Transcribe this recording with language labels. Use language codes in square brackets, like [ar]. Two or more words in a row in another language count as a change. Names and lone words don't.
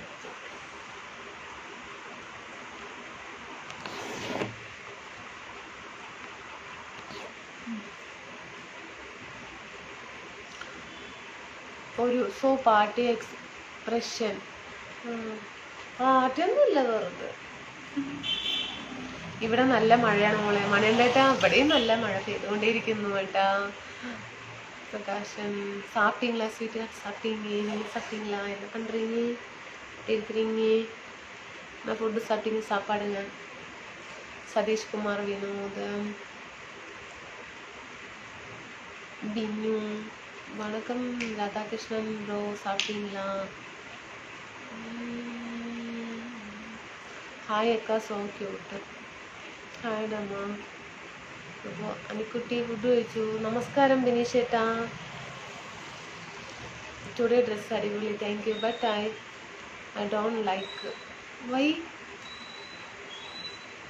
[ml] ഒരു പാർട്ടി എക്സ്പ്രഷൻ. പാർട്ടിയൊന്നുമില്ല, വെറുതെ. ഇവിടെ നല്ല മഴയാണ് മോളെ. മണേണ്ടേട്ടാ ഇവിടെയും നല്ല മഴ പെയ്തുകൊണ്ടേയിരിക്കുന്നു കേട്ടാ. [ta] பிரகாஷன் சாப்பிட்டீங்களா? ஸ்வீட்டு சாப்பிட்டீங்க? நீங்கள் சாப்பிட்டீங்களா? என்ன பண்ணுறீங்க? இருக்கிறீங்க? நான் ஃபுட்டு சாப்பிட்டீங்க? சாப்பாடுங்க. சதீஷ்குமார், வினோத், பின்னு வணக்கம். ராதாகிருஷ்ணன் ப்ரோ சாப்பிட்டீங்களா? [ml] ഹായ് അക്ക, [en] so cute. [ml] ഹായ് ഡമ്മ. അപ്പോൾ അനിക്കുട്ടി ഫുഡ് കഴിച്ചു. നമസ്കാരം ദിനേശ് ഏട്ടാ. [en] today dress [ml] അടിപൊളി. [en] Thank you. But I don't like. Why?